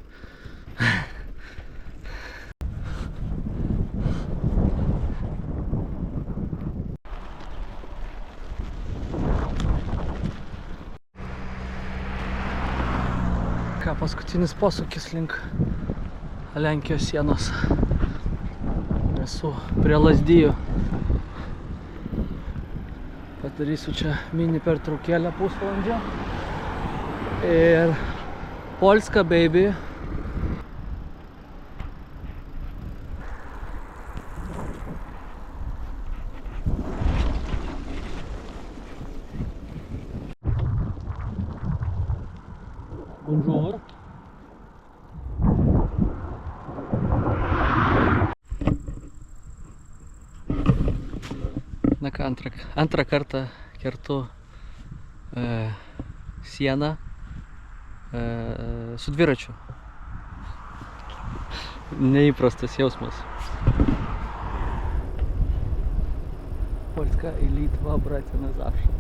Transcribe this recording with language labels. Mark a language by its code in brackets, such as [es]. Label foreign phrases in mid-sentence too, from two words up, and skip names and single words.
[lt] Paskutinis posūkis link Lenkijos sienos. Esu prie Lazdijų. Padarysiu čia mini pertraukėlę pusvalandžio. Ir Polska, baby. Bonjour. Na ką, antrą kartą kertu sieną su dviračiu. Neįprastas jausmas. [pl] Polska i Litva, bracia na zawsze.